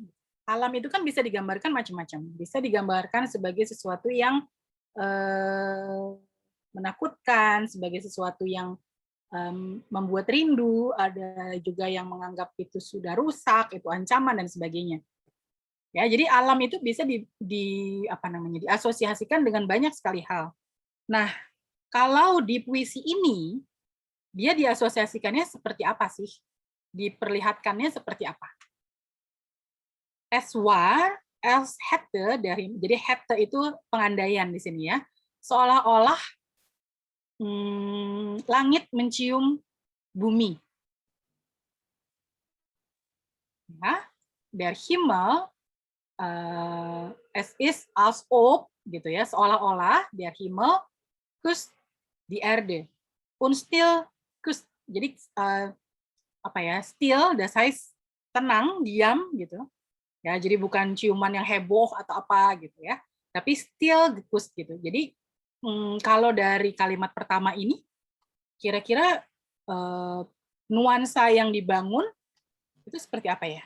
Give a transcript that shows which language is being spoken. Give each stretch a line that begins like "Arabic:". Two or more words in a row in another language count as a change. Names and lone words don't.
Indonesian: Alam itu kan bisa digambarkan macam-macam. Bisa digambarkan sebagai sesuatu yang menakutkan, sebagai sesuatu yang membuat rindu, ada juga yang menganggap itu sudah rusak, itu ancaman dan sebagainya. Ya, jadi alam itu bisa diasosiasikan dengan banyak sekali hal. Nah, kalau di puisi ini dia diasosiasikannya seperti apa sih? Diperlihatkannya seperti apa?
German: Es war, els hätte
Indonesian: jadi hätte itu pengandaian di sini ya. Seolah-olah langit mencium bumi. Ya,
German: der Himmel es ist als ob
Indonesian: gitu ya, seolah-olah
German: der Himmel küsst die Erde und still küsst.
Indonesian: Jadi apa ya,
German: still das heißt
Indonesian: tenang, diam gitu. Ya, jadi bukan ciuman yang heboh atau apa gitu ya, tapi
German: still gekust
Indonesian: gitu. Jadi kalau dari kalimat pertama ini, kira-kira nuansa yang dibangun itu seperti apa ya?